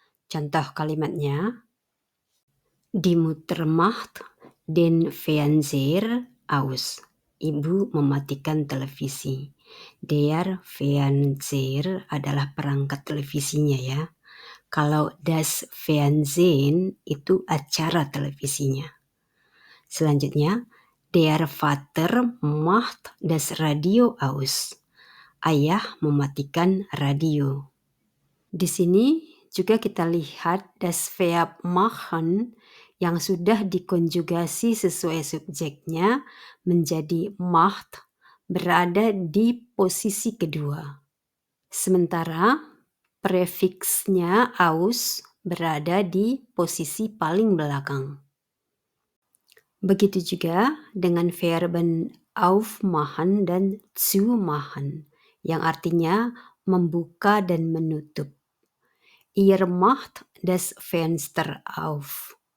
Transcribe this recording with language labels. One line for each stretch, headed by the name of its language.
Indonesian: Contoh kalimatnya,
German: Die Mutter macht den Fernseher aus.
Indonesian: Ibu mematikan televisi. Der Fernseher adalah perangkat televisinya ya. Kalau das Fernsehen itu acara televisinya. Selanjutnya,
German: der Vater macht das Radio aus.
Indonesian: Ayah mematikan radio. Di sini juga kita lihat das verb machen yang sudah dikonjugasi sesuai subjeknya menjadi macht berada di posisi kedua. Sementara prefiksnya aus berada di posisi paling belakang. Begitu juga dengan verben aufmachen dan zumachen yang artinya membuka dan menutup.
German: Ihr macht das Fenster auf.